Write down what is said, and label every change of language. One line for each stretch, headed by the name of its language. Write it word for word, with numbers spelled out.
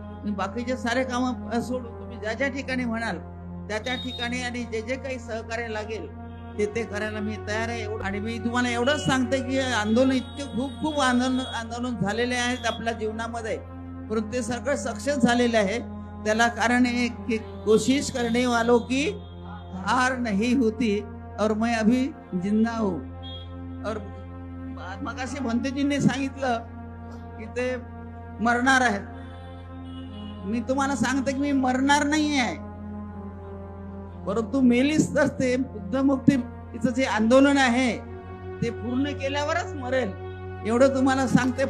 Marathi: मी बाकीचे सारे कामं सोडून तुम्ही ज्या ज्या ठिकाणी म्हणाल त्या त्या ठिकाणी आणि जे जे काही सहकार्य लागेल ते ते करायला मी तयार आहे. आणि मी तुम्हाला एवढंच सांगते की आंदोलन इतके खूप खूप आंदोलन आंदोलन झालेले आहेत आपल्या जीवनामध्ये, परंतु ते सगळं सक्सेस झालेलं आहे. त्याला कारण एक की
Hindi: कोशिश करने वालों की हार नहीं होती और मैं अभी जिंदा हूं.
Marathi: और मगाशी भंतेजींनी सांगितलं की ते मरणार आहेत. मी तुम्हाला सांगते की मी मरणार नाही आहे, परंतु मेलीच तर ते बुद्धमुक्तीचं जे आंदोलन आहे ते पूर्ण केल्यावरच मरेल एवढं तुम्हाला सांगते.